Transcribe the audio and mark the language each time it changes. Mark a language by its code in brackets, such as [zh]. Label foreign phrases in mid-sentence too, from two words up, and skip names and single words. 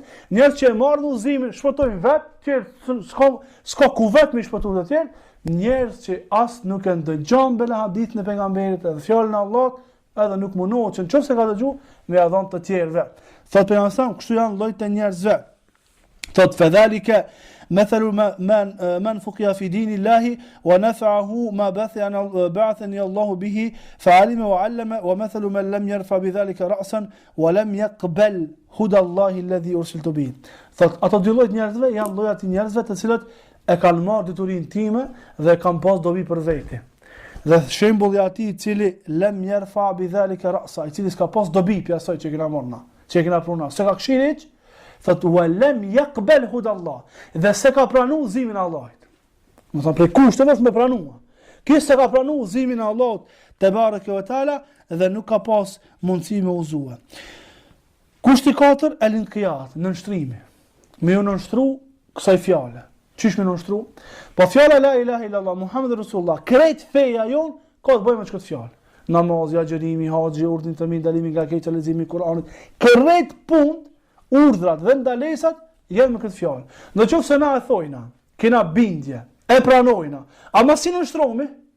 [sq] Njerëz që e marrin udhëzimin, shpëtojnë vetë, tjerë s'ka ku vetë me shpëtuar të tjerë. Njerëz që as nuk e ndëgjon bela hadithin e pejgamberit edhe fjalën e Allahut, edhe nuk mundohet që nëse ka dëgju me ia dhënë të tjerëve. Thot pejgamberi, kështu janë llojt e njerëzve. [ar] Thot fadhalika مثل من فقه في دين الله ونفعه ما بعثني الله به فعلم وعلم ومثل من لم يرفع بذلك رأسا ولم يقبل هدى الله الذي أرسلت به. [sq] Thot ato dy lloj njerëzve janë llojat e njerëzve të cilët e kanë marrë diturinë time dhe kanë pas dobi për vete. Dhe shembulli i atij i cili [ar] لم يرفع بذلك رأسا, [sq] i cili s'ka pas dobi për asaj që kena marrë na, që kena prunar, s'ka këshirit, thot [ar] ولم يقبل هدى الله, [sq] dhe s'e ka pranuar udhëzimin e Allahut. Do të thonë për kushteve me pranuar. Ky s'e ka pranuar udhëzimin e Allahut [ar] تبارك وتعالى [sq] dhe nuk ka pas mundësi me udhëzuar. Kushti 4 el-inqiyad, nënshtrimi. Me u nënshtru kësaj fjale. Çish me nënshtru? Po fjala [ar] لا إله إلا الله محمد رسول الله, [sq] krejt feja jon ka të bëjë me çka fjalë. Namazi, agjërimi, haxhi, urdhni të mirë, dalimi nga keq, leximi i Kuranit. Krejt punë, urdhrat dhe ndalesat janë me këtë fjalë. Nëse na e thojna, kena bindje, e pranojna, ama si nënshtrohemi?